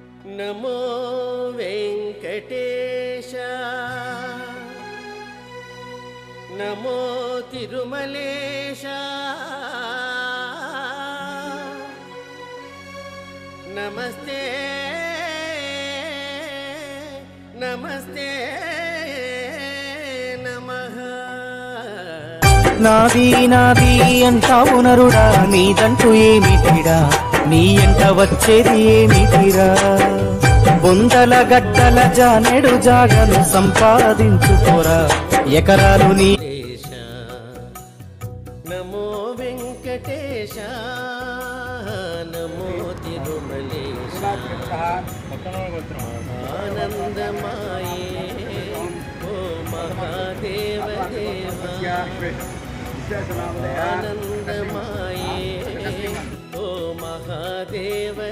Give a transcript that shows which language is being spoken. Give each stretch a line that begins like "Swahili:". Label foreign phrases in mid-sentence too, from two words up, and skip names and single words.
Sanskrit: नमो वेंकटेश नमो तिरुमलेश नमस्ते नमस्ते नमः
Telugu: నాది నాది అంటావు నరుడా నీదంటూ ఏమిటిరా నీ ఎంట వచ్చేది ఏమిటిరా బొందల గడ్డల జానెడు జాగను సంపాదించుకోరా ఎకరాలు నీ
Sanskrit: नमो वेंकटेश नमो तिरुमलेश आनंदमाये ओ महादेव देवा आनंदमाये ओ महादेव